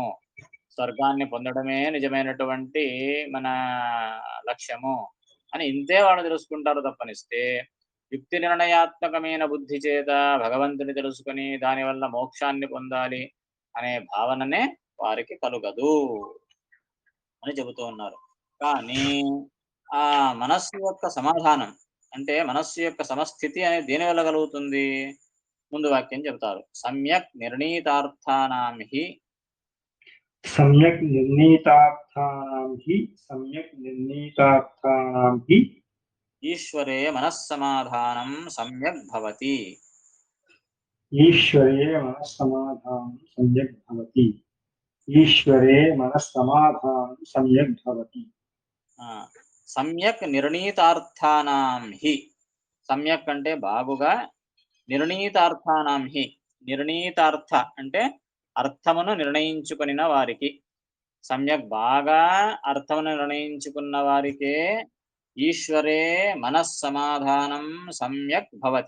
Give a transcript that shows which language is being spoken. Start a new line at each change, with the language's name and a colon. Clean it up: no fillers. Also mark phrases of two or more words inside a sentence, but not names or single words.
Telugu: స్వర్గాన్ని పొందడమే నిజమైనటువంటి మన లక్ష్యము అని ఇంతే వాళ్ళు తెలుసుకుంటారు తప్పనిస్తే యుక్తి నిర్ణయాత్మకమైన బుద్ధి చేత భగవంతుని తెలుసుకొని దానివల్ల మోక్షాన్ని పొందాలి అనే భావననే వారికి కలుగదు అని చెబుతూ ఉన్నారు. కానీ ఆ మనస్సు యొక్క సమాధానం అంటే మనస్సు యొక్క సమస్థితి అనేది దేని వల్ల కలుగుతుంది? ముందు వాక్యం చెబుతారు.
Sanskrit: సమ్యక్ నిర్ణీతార్థానాం హి सम्यक् निर्णीतार्थानां हि सम्यक् निर्णीतार्थानां हि ఈశ్వరే మనస్సమాధానం సమ్యక్ భవతి. ईश्वरे मनस्समाधानं सम्यक् भवति ईश्वरे मनस्समाधानं सम्यक् भवति ఆ, సమ్యక్ నిర్ణీతార్థానాం హి.
Telugu: సమ్యక్ అంటే బాగుగా,
Sanskrit: నిర్ణీతార్థానాం హి
Telugu: నిర్ణీతార్థ అంటే అర్థమును నిర్ణయించుకొనిన వారికి. సమ్యక్ బాగా అర్థమును నిర్ణయించుకున్న వారికే
Sanskrit: ఈశ్వరే మనస్సమాధానం సమ్యక్ భవతి.